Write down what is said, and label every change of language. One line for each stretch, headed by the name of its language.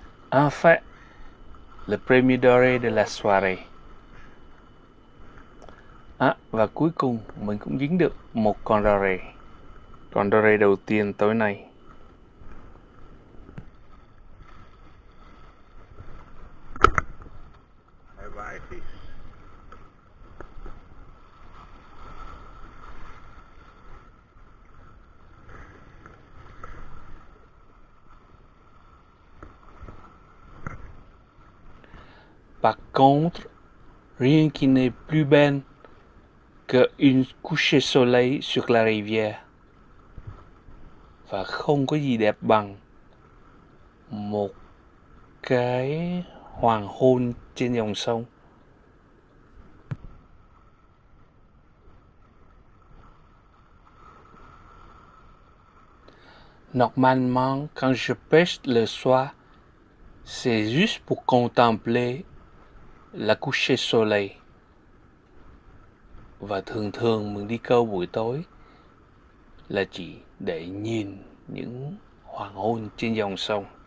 French: Enfin, le premier doré de la soirée.
Vietnamese: Và cuối cùng mình cũng dính được một con doré. Con doré đầu tiên tối nay.
French: Par contre, rien qui n'est plus belle qu'une couchée soleil sur la rivière.
Vietnamese: Và không có gì đẹp bằng một cái hoàng hôn trên dòng sông.
French: Normalement, quand je pêche le soir, c'est juste pour contempler la couchée soleil.
Vietnamese: Và thường mình đi câu buổi tối là chỉ để nhìn những hoàng hôn trên dòng sông.